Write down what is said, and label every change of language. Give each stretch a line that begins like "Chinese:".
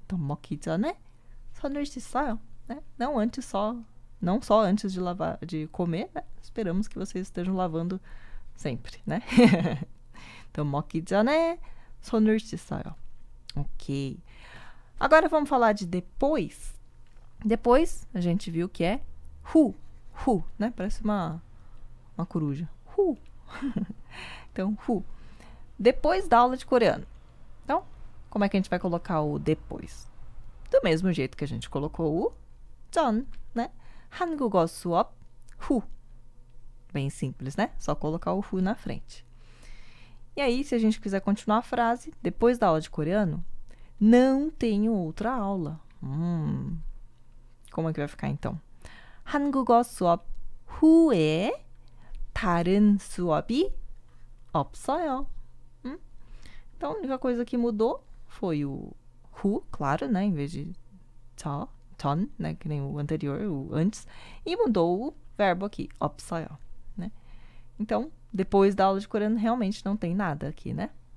Portuguese: Então,
Korean: 먹기 전에 손을 씻어요, né?
Portuguese: Não só antes de comer, né? Esperamos que vocês estejam lavando sempre, né? Então,
Korean: 먹기 전에 손을 씻어요.
Portuguese: Ok. Agora vamos falar de depois. Depois, a gente viu que é 후, né? Parece uma coruja. 후. Então, 후. Depois da aula de coreano. Então, como é que a gente vai colocar o depois? Do mesmo jeito que a gente colocou o 전, né?
Korean: 한국어 수업 후.
Portuguese: Bem simples, né? Só colocar o 후 na frente. E aí, se a gente quiser continuar a frase, depois da aula de coreano, não tenho outra aula. Como é que vai ficar então?
Korean: 한국어 수업 후에 다른 수업이 없어요.
Portuguese: Então, a única coisa que mudou foi o 후, claro, né? Em vez de 전, né? Que nem o anterior, o antes. E mudou o verbo aqui, 없어요, né? Então, depois da aula de coreano, realmente não tem nada aqui, né?